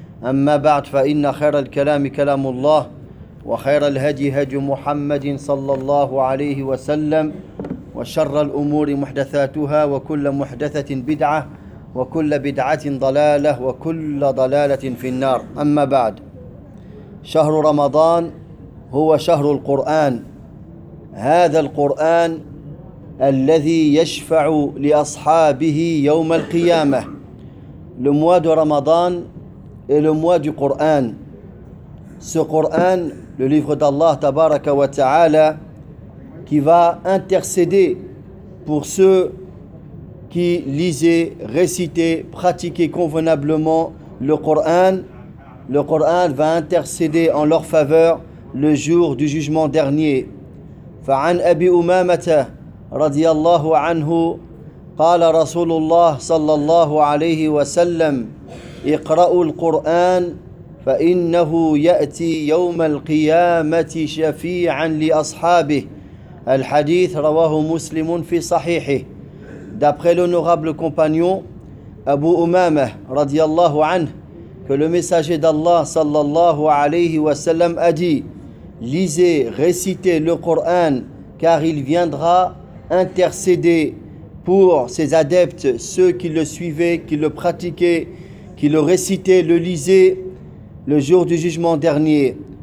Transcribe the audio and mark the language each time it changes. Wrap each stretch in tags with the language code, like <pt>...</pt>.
<ar>أما بعد، فإن خير الكلام كلام الله، وخير الهدي هدي محمد صلى الله عليه وسلم، وشر الأمور محدثاتها، وكل محدثة بدعة، وكل بدعة ضلالة، وكل ضلالة في النار. أما بعد، شهر رمضان هو شهر القرآن، هذا القرآن الذي يشفع لأصحابه يوم القيامة. لمواد رمضان لمواد قرآن</ar> <fr>ce قرآن le livre d'Allah تبارك وتعالى qui va intercéder pour ceux qui lisaient, récitaient, pratiquaient convenablement le Coran. Le Coran va intercéder en leur faveur le jour du jugement dernier.</fr> <ar>فعن أبي أمامة رضي الله عنه قال رسول الله صلى الله عليه وسلم اقرأوا القرآن فإنه يأتي يوم القيامة شفيعا لأصحابه. الحديث رواه مسلم في صحيحه.</ar> <fr>D'après l'honorable compagnon Abu Umama radiyallahu anhu, que le messager d'Allah sallallahu alayhi wa sallam a dit: lisez, récitez le Coran, car il viendra intercéder pour ses adeptes, ceux qui le suivaient, qui le pratiquaient, qui le récitaient, le lisaient, le jour du jugement dernier.</fr>